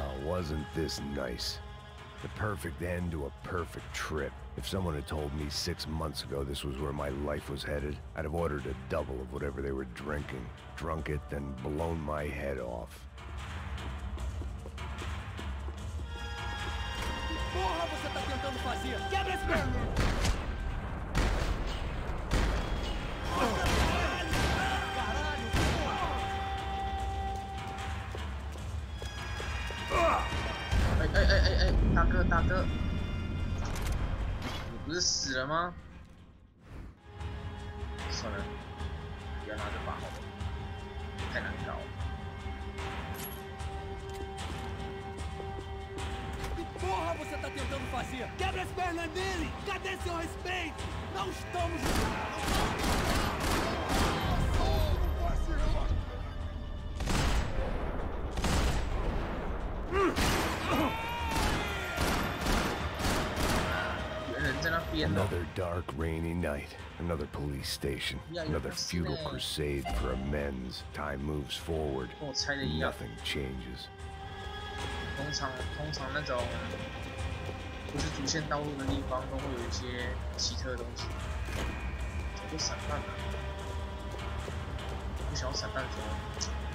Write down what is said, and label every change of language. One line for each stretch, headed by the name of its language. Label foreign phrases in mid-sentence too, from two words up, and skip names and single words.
English: Well, wasn't this nice? The perfect end to a perfect trip. If someone had told me 6 months ago this was where my life was headed, I'd have ordered a double of whatever they were drinking, drunk it, then blown my head off.
Portuguese: Porra, você tá tentando fazer? Quebra esse perna!
Chinese: 哎，大哥，你不是死了吗？算了，不要拿这把好了，太难搞了。
Portuguese: Porra, você tá tentando fazer? Quebra as pernas dele! Cadê seu respeito? Não estamos...
English: Another dark, rainy night. Another police station. Another futile crusade for amends. Time moves forward. Nothing changes.
Chinese: 通常那种不是主线道路的地方，都会有一些奇特的东西。怎么就散弹了？不想要散弹说。